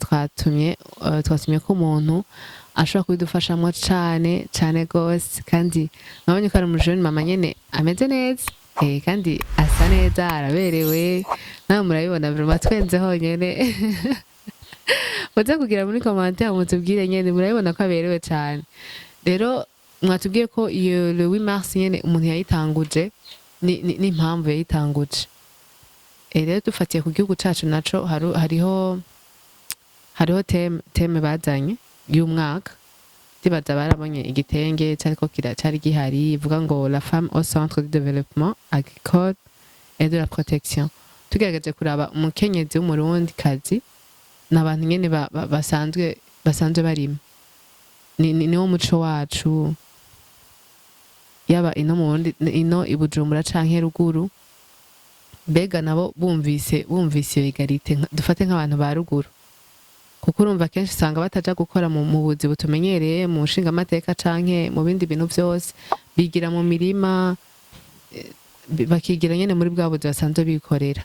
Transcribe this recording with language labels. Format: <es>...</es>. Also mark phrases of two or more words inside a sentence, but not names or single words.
<rn>Twatumye ko umuntu ashobora kubidufashamwo cane gose, kandi nabonye ko ari umujeni mama nyene ameze neza, kandi asa neza, araberewe. Nawe murabibona, vraiment twenze honyene. Muze kugira muri commentaire mutubwire nyene, murabibona ko aberewe cane. Rero mwatubwiye ko iyo</rn> <fr>le 8 mars</fr> <rn>nyene umuntu yayitanguje, ni impamvu yayitanguje. Rero dufatiye ku gihugu cacu naco hariho teme bazanye y'umwaka. Ndibaza barabonye igitenge cari gihari, ivuga ngo</rn> <fr>la femme au centre du développement agricole et de la protection.</fr> <rn>Tugerageje kuraba umukenyezi w'umurundi kazi n'abantu nyene basanzwe barima, niwo muco wacu, yaba ino mu Burundi, ino i Bujumbura canke ruguru. Bega nabo bumvise iyo egalite, dufate nk'abantu ba ruguru, kuko urumva kenshi usanga bataja gukora mu buzi butumenyereye, mu nshinga amateka canke mu bindi bintu vyose, bigira mu mirima, bakigira nyene muri bwa buzi basanzwe bikorera.</rn>